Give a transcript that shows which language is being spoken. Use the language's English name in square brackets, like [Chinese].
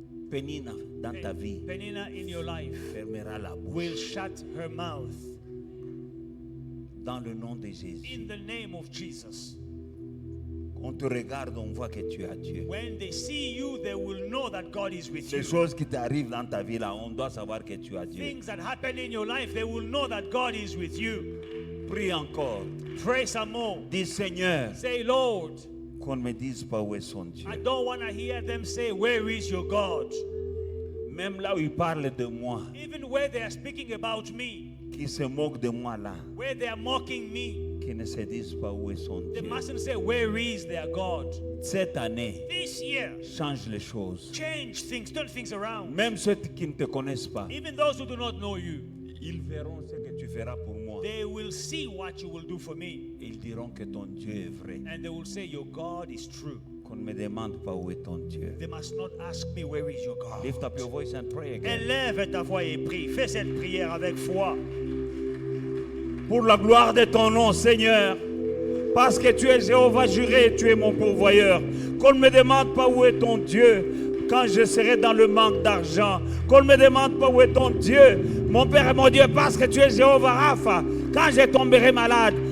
[French] Pénina, dans ta vie, [English] Penina in your life [French] fermera la [English] will [French] bouche. [English] shut her mouth. [French] Dans le nom de Jésus. [English] In the name of Jesus. [French] On te regarde, on voit que tu as Dieu. [English] When they see you, they will know that God is with [French] Les [English] you. [French] choses qui t'arrivent dans ta vie là, on doit savoir que tu as Dieu. [English] Things that happen in your life, they will know that God is with you. [French] Prie encore. [English] Pray some more. [French] Dis Seigneur, [English] Say, Lord, [French] qu'on ne me dise pas où est son Dieu. [English] I don't want to hear them say, where is your God? [French] Même là où ils parlent de moi, [English] Even where they are speaking about me, [French] qui se moquent de moi là, [English] where they are mocking me, [French] qui ne se disent pas où est son [English] they [French] Dieu. [English] mustn't say, where is their God? [French] Cette année, [English] This year, [French] change les choses. [English] change things, turn things around. [French] Même ceux qui ne te connaissent pas, [English] Even those who do not know you, [French] ils verront ce que tu feras pour moi. [English] they will see what you will do for me. [French] Ils diront que ton Dieu est vrai. [English] And they will say, your God is true. [French] Qu'on ne me demande pas où est ton Dieu. [English] They must not ask me, where is your God? Lift up your voice and pray again. [French] Élève ta voix et prie. Fais cette prière avec foi. Pour la gloire de ton nom, Seigneur. Parce que tu es Jéhovah Jireh, tu es mon pourvoyeur. Qu'on ne me demande pas où est ton Dieu quand je serai dans le manque d'argent. Qu'on ne me demande pas où est ton Dieu, mon Père et mon Dieu, parce que tu es Jéhovah Rapha. Quand je tomberai malade,